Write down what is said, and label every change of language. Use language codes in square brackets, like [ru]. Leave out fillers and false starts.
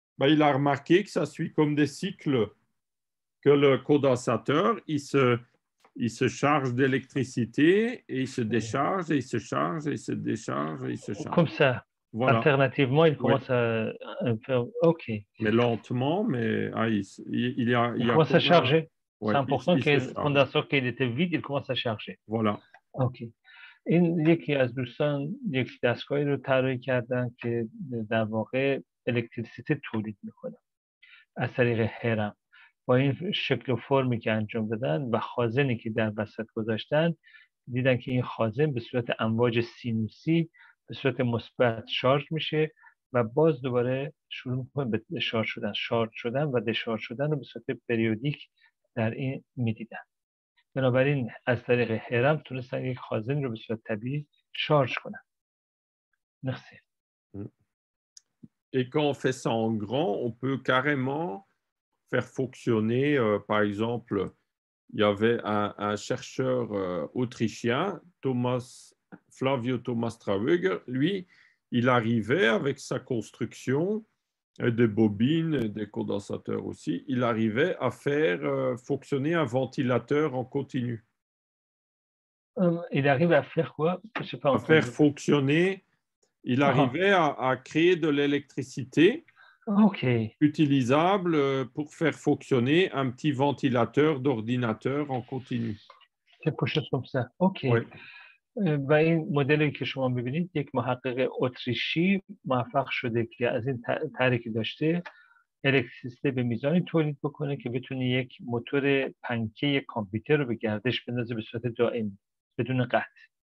[fr] Il a remarqué que ça suit comme des cycles, que le condensateur, il se charge d'électricité et il se décharge et il se charge et il se décharge et il se charge. Comme ça. Voilà. Alternativement, il commence à faire... OK. Mais lentement, mais il commence à charger. Ouais, c'est important que le condensateur qu'il était vide, il commence à charger. Voilà. OK. [fa] این یکی از دوستان یک دستگاهی رو طراحی کردن که در واقع الکتریسیته تولید میکنه از طریق هرم. با این شکل و فرمی که انجام دادن و خازنی که در وسط گذاشتن، دیدن که این خازن به صورت امواج سینوسی به صورت مثبت شارژ میشه و باز دوباره شروع میکنه به شارژ شدن و دشارژ شدن رو به صورت پریودیک در این میدیدن. بنابراین از طریق هرم تونستن یک خازن رو به صورت طبیعی شارژ کنن. [fr] Merci. Et quand on fait ça en grand, on peut carrément faire fonctionner, par exemple, il y avait un chercheur autrichien, Flavio Thomas Traweger. Lui, il arrivait avec sa construction, des bobines, des condensateurs aussi, il arrivait à faire fonctionner un ventilateur en continu. Il arrive à faire quoi? Je sais pas à faire fonctionner, il arrivait à créer de l'électricité utilisable pour faire fonctionner un petit ventilateur d'ordinateur en continu. quelque chose comme ça. OK. Ouais. [fa] و این مدلی که شما می‌بینید یک محقق اتریشی موفق شده که از این طریقی داشته الکتریسیته به میزانی تولید بکنه که بتونه یک موتور پنکه یک کامپیوتر رو به گردش بندازه به صورت دائمی بدون قطع.